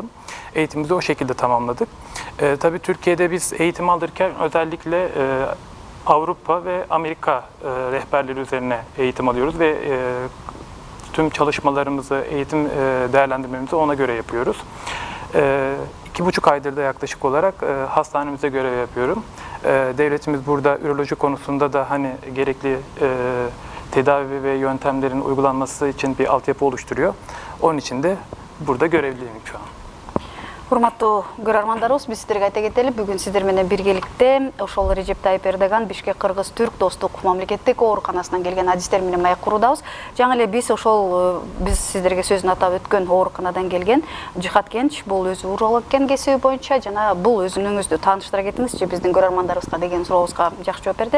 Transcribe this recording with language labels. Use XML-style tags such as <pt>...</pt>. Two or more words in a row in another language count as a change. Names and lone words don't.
<tr>Eğitimimizi o şekilde tamamladık. Tabii Türkiye'de biz eğitim alırken özellikle Avrupa ve Amerika rehberleri üzerine eğitim alıyoruz ve tüm çalışmalarımızı, eğitim değerlendirmemizi ona göre yapıyoruz. 2,5 aydır da yaklaşık olarak hastanemize görev yapıyorum. Devletimiz burada üroloji konusunda da hani gerekli tedavi ve yöntemlerin uygulanması için bir altyapı oluşturuyor. Onun için de burada görevliyim şu an.</tr> <ky>Урматтуу көрөрмандарыбыз, биз сиздерге айта кетели, бүгүн сиздер менен биргеликте ошол Режеп Тайып Эрдоган Бишкек Кыргыз-Түрк достук мамлекеттик ооруканасынан келген адистер менен маек куруудабыз. Жаңы эле биз сиздерге сөзүн атап өткөн ооруканадан келген Жихат Кенч, бул өзү уролог экен кесиби боюнча, жана бул өзүңүздү тааныштыра кетиңизчи биздин көрөрмандарыбызга деген сурообузга жакшы жооп берди.</ky>